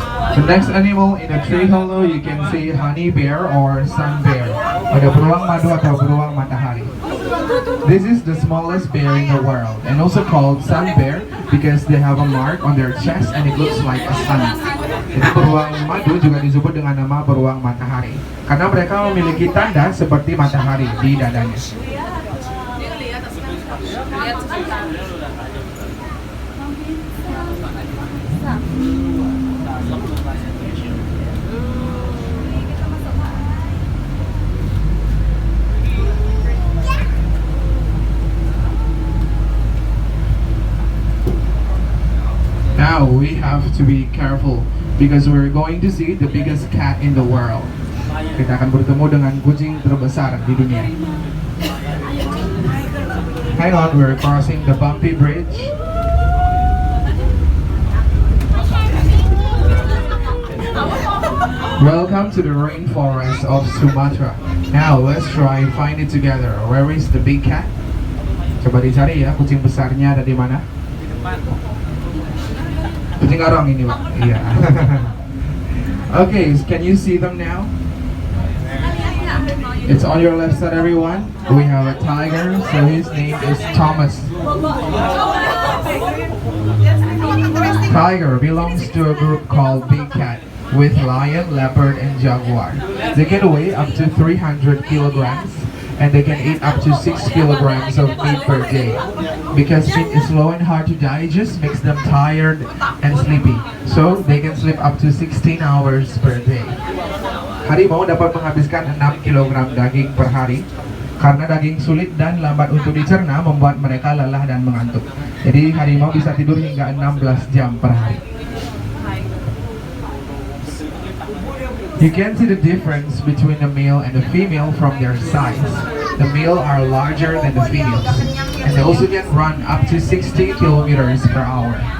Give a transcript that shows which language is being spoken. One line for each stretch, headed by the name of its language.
English: The next animal in the tree hollow, you can see honey bear or sun bear.
Indonesian: Ada beruang madu atau beruang matahari.
English: This is the smallest bear in the world and also called sun bear because they have a mark on their chest and it looks like a sun.
Indonesian: Jadi beruang madu juga disebut dengan nama beruang matahari karena mereka memiliki tanda seperti matahari di dadanya.
English: Now we have to be careful because we're going to see the biggest cat in the world.
Indonesian: Kita akan bertemu dengan kucing terbesar di dunia.
English: Hang on, we're crossing the bumpy bridge. Welcome to the rainforest of Sumatra. Now let's try find it together. Where is the big cat?
Indonesian: Coba dicari ya, kucing besarnya ada di mana? Kucing orang ini, Pak. Iya.
English: Okay, can you see them now? It's on your left side, everyone. We have a tiger, so his name is Thomas. Tiger belongs to a group called Big Cat with lion, leopard, and jaguar. They can weigh up to 300 kilograms and they can eat up to 6 kilograms of meat per day. Because meat is slow and hard to digest, makes them tired and sleepy. So they can sleep up to 16 hours per day.
Indonesian: Harimau dapat menghabiskan 6 kg daging per hari. Karena daging sulit dan lambat untuk dicerna membuat mereka lelah dan mengantuk. Jadi harimau bisa tidur hingga 16 jam per hari.
English: You can see the difference between the male and the female from their size. The male are larger than the females, and they also can run up to 60 kilometers per hour.